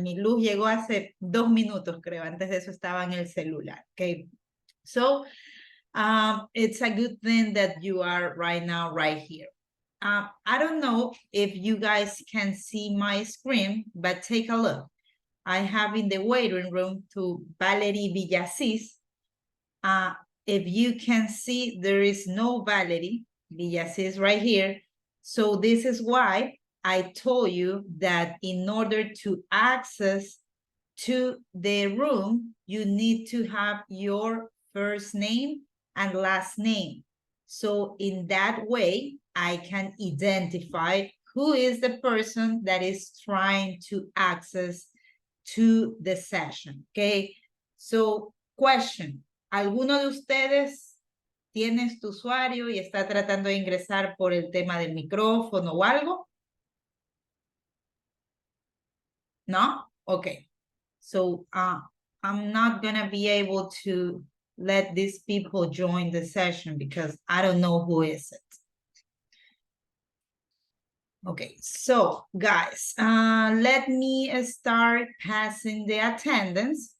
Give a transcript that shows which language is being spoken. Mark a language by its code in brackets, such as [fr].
[es] Mi luz llegó hace 2 minutos, creo. Antes de eso estaba en el celular, okay? [en] So, it's a good thing that you are right now right here. I don't know if you guys can see my screen, but take a look. I have in the waiting room to Valerie Villasís. If you can see, there is no Valerie Villasís right here. So this is why I told you that in order to access to the room, you need to have your first name and last name. So in that way, I can identify who is the person that is trying to access to the session, okay? So, question, [es] ¿alguno de ustedes tiene este usuario y está tratando de ingresar por el tema del micrófono o algo? [en] ¿No? Okay. So, I'm not gonna be able to let these people join the session because I don't know who is it. Okay, so guys, let me start passing the attendance.